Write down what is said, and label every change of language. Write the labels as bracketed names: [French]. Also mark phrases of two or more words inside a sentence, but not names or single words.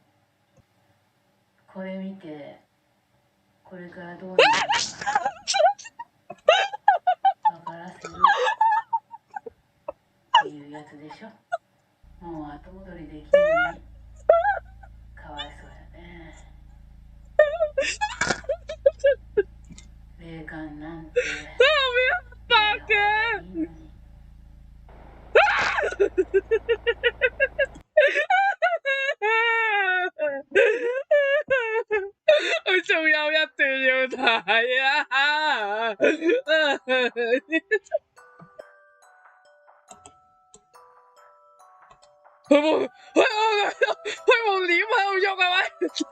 [Japanese] これ見てこれからどうなるか分からせるっていうやつでしょ。もう後戻りできんのにかわいそうやね。霊感なんて [Cantonese] 白嘅。 [Japanese] いいのに。 [Cantonese] 佢仲有一段要睇啊！佢冇臉喺度喐係咪？